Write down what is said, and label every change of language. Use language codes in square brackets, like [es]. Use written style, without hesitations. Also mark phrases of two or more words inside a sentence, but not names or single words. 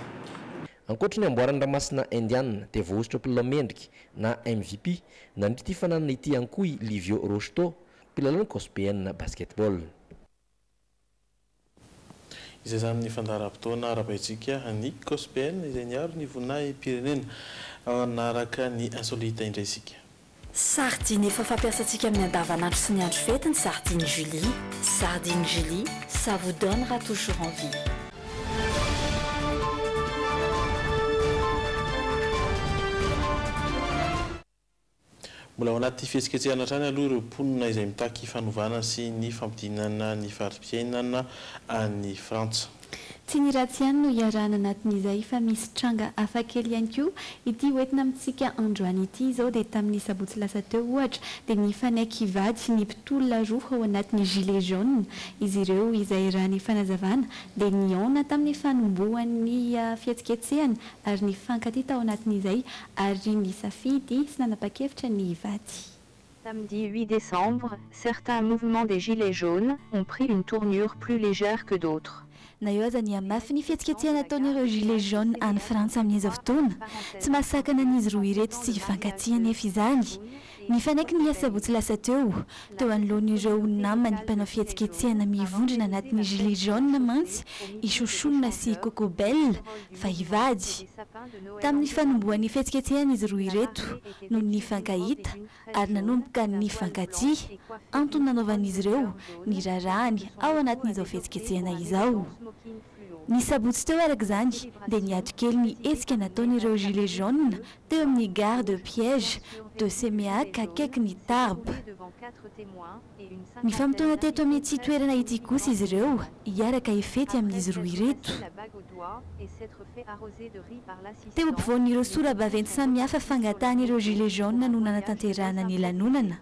[mg] Ankoatra ny amboarany ramasina indiana dia voaositra mpilalao mendrika na MVP nandry ity fananana ity ankoy Livio Rocheteau mpilalao ny Cospin basketball. Izay zany ny fandaharam-potoana arapaitsika ny Cospin izay niaro ny vonahy pirenena anaraka ny insolite indraisika. Sardine efa fampiasantsika amin'ny andavanandro sy ny andro fety ny Sardine Julie. [fr] Sardine Julie, ça vous donnera toujours envie. [mg] Mbola ao anaty fihetsiketsehana hatrany aloha ireo mponina izay mitaky fanovana sy ny fampidinana ny fari-piainana any Frantsa. Tsy ny ratsy ihany no iarana anatin'izay fa misy tranga hafakely ihany koa ity hoentina amintsika androany ity izao dia tamin'ny sabotsy lasa teo ohatra dia ny fanaiky hivady sy ny mpitolona roa ao anatin'ny [fr] gilet jaune [mg] izy ireo izay raha ny fanazavana dia niona tamin'ny fanombohan'ny fihetsiketsehana ary ny fankaty tao anatin'izay ary ny safidy sy nanapa-kevitra ny hivady. [fr] Samedi 8 décembre, certains mouvements des gilets jaunes ont pris une tournure plus légère que d'autres. [mg] Na eo aza ny amafy ny fihetsiketsehana ataon'ireo [fr] gilet jaune [mg] any Frantsa amin'izao fotoana tsy mahasakana an'izy roa ireto sy hifankatia nefa izany ny fanaiky ny sabotsy lasa teo anoloan'ireo namany mpanao fihetsiketsehana mivondrona anatin'ny [fr] gilet jaune [mg] mantsy isoshonina sy kokobel fa hivady tamin'ny fanombohan'ny fihetsiketsehana izy roa ireto no nifankahita ary nanomboka nifankatia antony nanaovan'izy ireo ny rarahany ao anatin'izao fihetsiketsehana izao. Ny sabotsy teo araka izany dia niato kely ny hetsika nataon'ireo [fr] gilet jaune [mg] teo amin'ny [fr] gare de piège de Seméac [mg] akaiky ny Tarbes. Ny fampitona teto amin'ity toerana ity kosa izy ireo hiaraka hifety amin'izy roa ireto. Teo ampovoan'ireo sora-baventy samihafa fangatahan'ireo [fr] gilet jaune [mg] no nanatanterahana ny lanonana.